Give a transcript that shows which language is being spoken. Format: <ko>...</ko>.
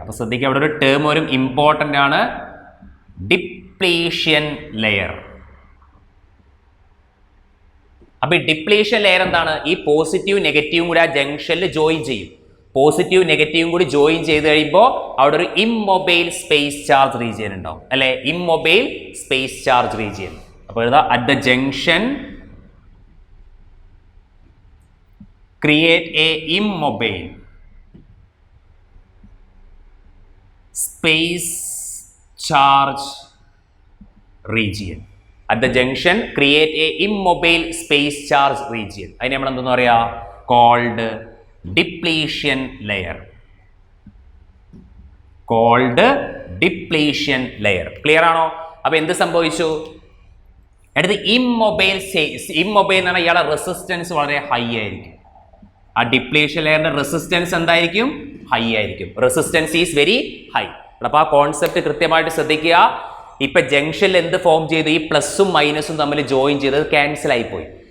<ml>അപ്പൊ ശ്രദ്ധിക്കുക, അവിടെ ഒരു ടേം വരും, ഇമ്പോർട്ടൻ്റ് ആണ്. Depletion layer. അപ്പൊ ഈ ഡിപ്ലീഷൻ ലെയർ എന്താണ്? ഈ പോസിറ്റീവ് നെഗറ്റീവും കൂടി ആ ജംഗ്ഷനിൽ ജോയിൻ ചെയ്യും. പോസിറ്റീവ് നെഗറ്റീവും കൂടി ജോയിൻ ചെയ്ത് കഴിയുമ്പോൾ അവിടെ ഒരു ഇമ്മൊബൈൽ സ്പേസ് ചാർജ് റീജിയൻ ഉണ്ടാവും അല്ലെ? Immobile space charge region. അപ്പൊ എഴുതാ</ml> <en>At the junction create a immobile space charge region. At the junction create a immobile space charge region.</en> <ml>അതിനെ നമ്മൾ എന്തെന്ന് പറയാ?</ml> <en>called depletion layer. called depletion layer.</en> <ml>Clear ആണോ? അപ്പൊ എന്ത് സംഭവിച്ചു? അടുത്ത് ഇമ്മൊബൈൽ എന്ന് പറഞ്ഞാൽ ഇയാളെ റെസിസ്റ്റൻസ് വളരെ ഹൈ ആയിരിക്കും. ആ ഡിപ്ലീഷൻ ലെയറിന്റെ റെസിസ്റ്റൻസ് എന്തായിരിക്കും? ഹൈ ആയിരിക്കും.</ml> <en>Resistance is very high.</en> <ml>അപ്പൊ ആ കോൺസെപ്റ്റ് കൃത്യമായിട്ട് ശ്രദ്ധിക്കുക. ഇപ്പൊ ജംഗ്ഷനിൽ എന്ത് ഫോം ചെയ്തു? ഈ പ്ലസും മൈനസും തമ്മിൽ ജോയിൻ ചെയ്തത് ക്യാൻസൽ ആയി പോയി.</ml>